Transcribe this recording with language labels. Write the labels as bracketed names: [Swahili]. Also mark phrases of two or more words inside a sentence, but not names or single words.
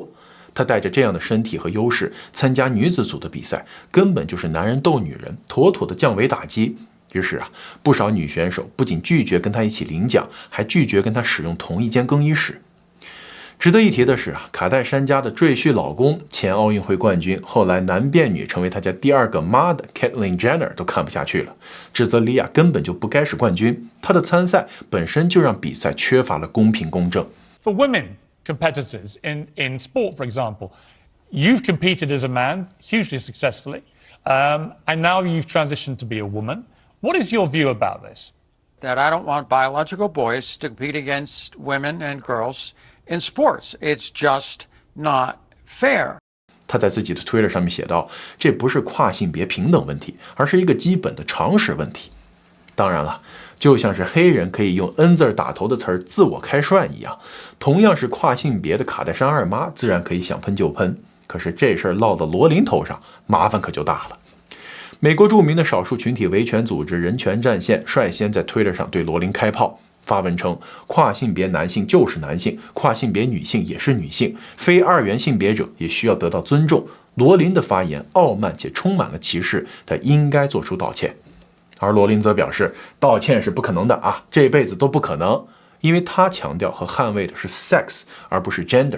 [Chinese] 她帶着這樣的身體和優勢參加女子組的比賽，根本就是男人鬥女人，妥妥的降維打擊。於是不少女選手不僅拒絕跟她一起領獎，還拒絕跟她使用同一間更衣室。值得一提的是卡戴珊家的赘婿老公，前奧運會冠軍，後來男變女成為他家第2個媽的 Caitlyn Jenner 都看不下去了，指責莉亞根本就不該是冠軍，她的參賽本身就讓比賽缺乏了公平公正。 [English] For women competitors in sport, for example, you've competed as a man hugely successfully, and now you've transitioned to be a woman.What is your view about this? That I don't want biological boys to compete against women and girls in sports. It's just not fair. [Chinese] 他在自己的 Twitter 上面寫道，這不是跨性別平等問題，而是一個基本的常識問題。當然了，就像是黑人可以用 N 字打頭的詞兒自我開涮一樣，同樣是跨性別的卡戴珊二媽自然可以想噴就噴。可是這事兒落到羅琳頭上，麻煩可就大了。美國著名的少數群體維權組織人權戰線率先在 Twitter 上對羅琳開炮，發文稱跨性別男性就是男性，跨性別女性也是女性，非二元性別者也需要得到尊重。羅琳的發言傲慢且充滿了歧視，他應該做出道歉。而羅琳則表示，道歉是不可能的這輩子都不可能，因為他強調和捍衛的是 sex 而不是 gender。